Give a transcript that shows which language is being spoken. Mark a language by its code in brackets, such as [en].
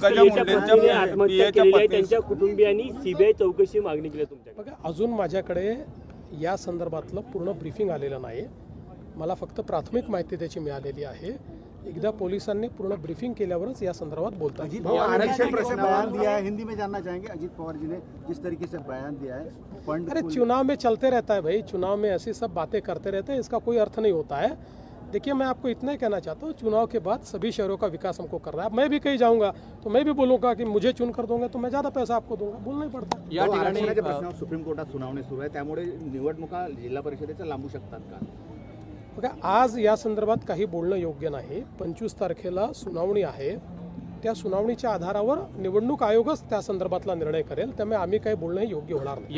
[mr] त्यांच्या कुटुंबियांनी सीबीआय चौकशी मागणी केली तुमच्याकडे? बघा, अजून माझ्याकडे या संदर्भातलं पूर्ण ब्रीफिंग आलेलं नाही, मला फक्त प्राथमिक माहिती त्याची मिळालेली आहे। एकदा पोलिसांनी पूर्ण ब्रीफिंग केल्यावरच या संदर्भात बोलतात। [hi] अजीत पवार ने बयान दिया है, हिंदी में जानना चाहेंगे अजीत पवार जी ने जिस तरीके से बयान दिया है। अरे चुनाव में चलते रहता है भाई, चुनाव में ऐसी सब बातें करते रहते हैं, इसका कोई अर्थ नहीं होता है। देखिए, मैं आपको इतना ही कहना चाहता हूँ, चुनाव के बाद सभी शहरों का विकास हमको कर रहा है। मैं भी कहीं जाऊंगा तो मैं भी बोलूँगा कि मुझे चुन कर दोगे तो मैं ज़्यादा पैसा आपको दूंगा, बोलना ही पड़ता है। [mr] या ठिकाणी प्रश्नावर सुप्रीम कोर्टात सुनावणी सुरू आहे, त्यामुळे निवडणुका जिल्हा परिषदेच्या लांबू शकतात का? बघा, आज या संदर्भात काही बोलणं योग्य नाही। 25 तारखेला सुनावणी आहे, त्या सुनावणीच्या आधारावर निवडणूक आयोगच त्या संदर्भातला निर्णय करेल, त्यामुळे आम्ही काही बोलणं योग्य होणार नाही।